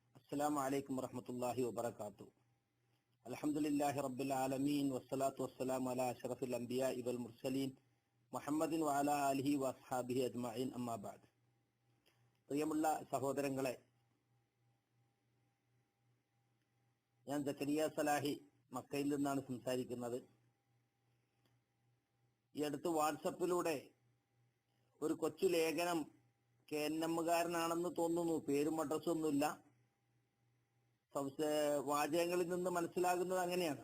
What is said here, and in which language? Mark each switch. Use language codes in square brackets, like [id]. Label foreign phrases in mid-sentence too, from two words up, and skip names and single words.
[ar] السلام عليكم ورحمة الله وبركاته. الحمد لله رب العالمين والصلاة والسلام على أشرف الأنبياء والمرسلين محمد وعلى آله وأصحابه أجمعين أما بعد. [ml] പ്രിയമുള്ള സഹോദരങ്ങളെ, ഞാൻ സക്കരിയ സലാഹി മക്കയിൽ നിന്നാണ് സംസാരിക്കുന്നത്. ഈ അടുത്ത് വാട്സപ്പിലൂടെ ഒരു കൊച്ചു ലേഖനം KNM-കാരനാണെന്ന് തോന്നുന്നു, പേരും അഡ്രസ്സും ഒന്നുമില്ല, വാചകങ്ങളിൽ നിന്ന് മനസ്സിലാകുന്നത് അങ്ങനെയാണ്.